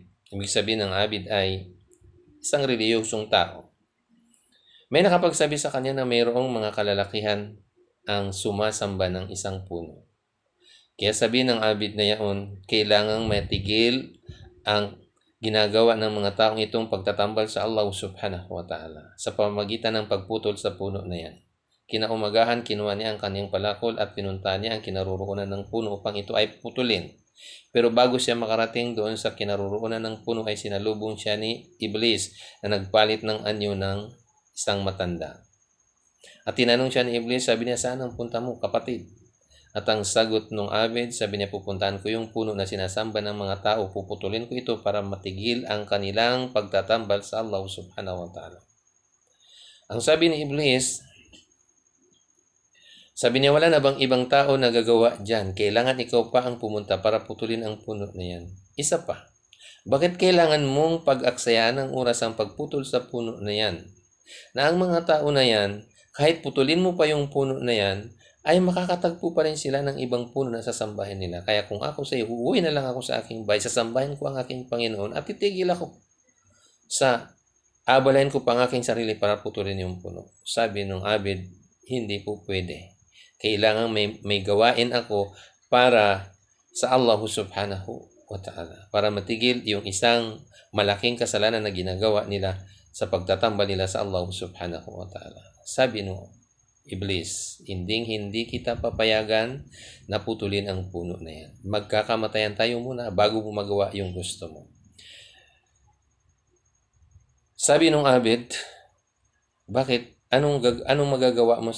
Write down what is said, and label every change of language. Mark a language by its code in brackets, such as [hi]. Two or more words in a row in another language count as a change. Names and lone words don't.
[tl] Ibig sabihin ng abid ay isang reliyosong tao. May nakapagsabi sa kanya na mayroong mga kalalakihan ang sumasamba ng isang puno. Kaya sabi ng abid na yaon, kailangang matigil ang ginagawa ng mga taong itong pagtatambal sa Allah [ar] سبحانه وتعالى [tl] sa pamamagitan ng pagputol sa puno na yan. Kinaumagahan, kinuha niya ang kanyang palakol at pinunta niya ang kinaroroonan ng puno upang ito ay putulin. Pero bago siya makarating doon sa kinaroroonan ng puno ay sinalubong siya ni Iblis na nagpalit ng anyo ng isang matanda. At tinanong siya ni Iblis, sabi niya, saan ang punta mo, kapatid? At ang sagot ng Abid, sabi niya, pupuntahan ko yung puno na sinasamba ng mga tao, puputulin ko ito para matigil ang kanilang pagtatambal sa Allah [ar] سبحانه وتعالى. [tl] Ang sabi ni Iblis, sabi niya, wala na bang ibang tao na gagawa dyan? Kailangan ikaw pa ang pumunta para putulin ang puno na yan. Isa pa, bakit kailangan mong pag-aksayaan ng oras ang pagputol sa puno na yan? Na ang mga tao na yan, kahit putulin mo pa yung puno na yan, ay makakatagpo pa rin sila ng ibang puno na sasambahin nila. Kaya kung ako sa iyo, uuwi na lang ako sa aking bahay, sasambahin ko ang aking Panginoon at titigil ako sa abalahin ko pa ang aking sarili para putulin yung puno. Sabi nung Abid, hindi po pwede. Kailangan may gawain ako para sa Allah [ar] سبحانه وتعالى. [tl] Para matigil yung isang malaking kasalanan na ginagawa nila sa pagtatambal nila sa Allah [ar] سبحانه وتعالى. [tl] Sabi nung Iblis, hindi kita papayagan na putulin ang puno na yan. Magkakamatayan tayo muna bago mo magawa yung gusto mo. Sabi nung Abid, bakit? Anong magagawa mo?